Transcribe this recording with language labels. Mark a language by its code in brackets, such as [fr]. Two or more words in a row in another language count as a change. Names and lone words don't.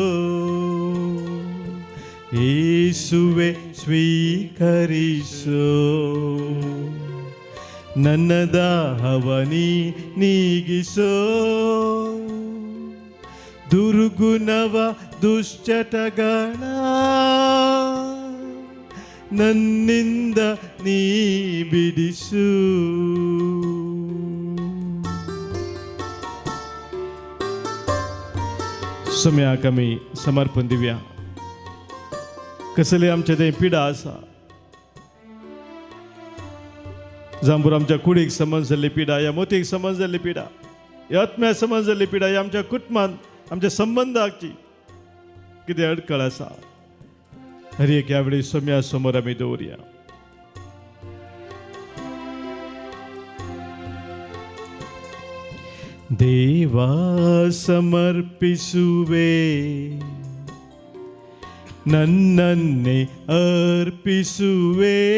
[kn] ಯೇಸುವೆ ಸ್ವೀಕರಿಸು, ನನ್ನ ದಾಹವ ನೀಗಿಸು. ದುರ್ಗುಣವ ದುಶ್ಚಟಗಳ ನನ್ನಿಂದ ನೀ ಬಿಡಿಸು. [kok] समय कमी समर्पण दिव्या. कसले आमचे ते पिडा आसा, जांबूर आमच्या कुडीक समज जाल्ली पिडा, या मोतीक समज जाल्ली पिडा, या आत्म्या समज जाल्ली पिडा, या आमच्या कुटुंबांत आमच्या संबंधाची कितें अडखळ आसा, हर एक ह्या वेळी सोम्या समोर आमी दवरया. [kn] ದೇವಾ ಸಮರ್ಪಿಸುವೆ, ನನ್ನನ್ನೇ ಅರ್ಪಿಸುವೆ.